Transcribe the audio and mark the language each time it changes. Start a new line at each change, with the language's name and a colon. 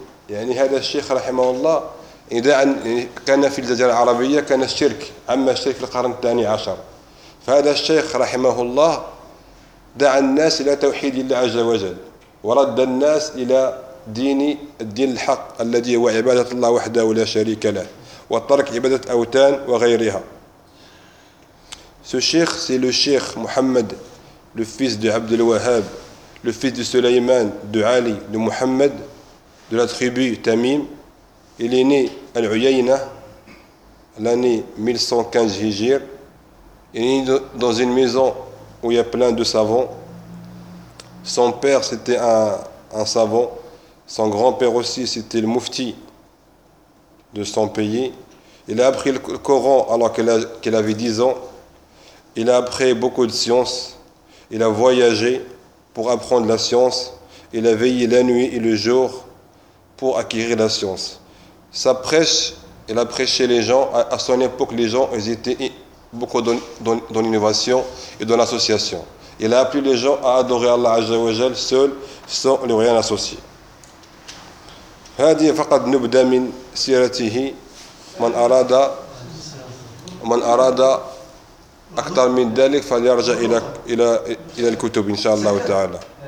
Arabic: يعني هذا الشيخ رحمه الله إذا كان في الجزيرة العربية كان الشرك، أما الشرك في القرن الثاني عشر، فهذا الشيخ رحمه الله دعا الناس إلى توحيد الله عز وجل ورد الناس إلى الدين الحق الذي هو عبادة الله وحده ولا شريك له، وترك عبادة أوتان وغيرها.
French: Ce cheikh, c'est le cheikh Mohamed, le fils de Abd al-Wahhab, le fils de Sulayman, de Ali, de Mohamed, de la tribu Tamim. Il est né à Al-Uyayna, l'année 1115 Hijir, et ni dans une maison où il y a plein de savants. Son père, c'était un savant. Son grand-père aussi, c'était le mufti de son pays. Il a appris le Coran alors qu'il avait 10 ans. Il a appris beaucoup de sciences. Il a voyagé pour apprendre la science. Il a veillé la nuit et le jour pour acquérir la science. Sa prêche, il a prêché les gens. À son époque, les gens ils étaient beaucoup dans l'innovation et dans l'association. Il a appelé les gens à adorer Allah Azza wa Jal seul, sans le rien associer.
Arabic: هذه فقط نبدأ من سيرته من أراد أكثر من ذلك فليرجع إلى إلى إلى الكتب إن شاء الله تعالى.